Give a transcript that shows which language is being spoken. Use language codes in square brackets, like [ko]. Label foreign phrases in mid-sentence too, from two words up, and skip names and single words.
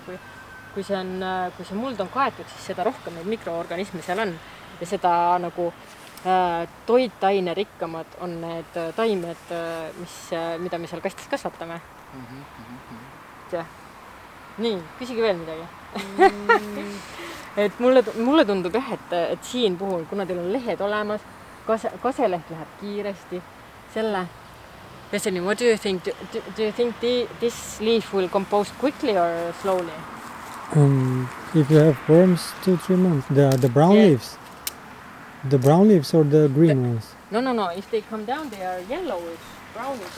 [et] Kui see muld on kaetud, siis seda rohkem neid mikroorganisme seal on ja seda nagu toitaine rikkamad on need taimed, mida me seal kastis kasvatame. Nii, küsige veel midagi. Et mulle tundub jah, et siin puhul, kuna teil on lehed olemas, kaseleht läheb kiiresti, [en] what do you think? Do you think this leaf will compose quickly or slowly? If you have worms, 2-3 months. The brown leaves? The brown leaves or the green ones? No. If they come down, they are yellowish, brownish.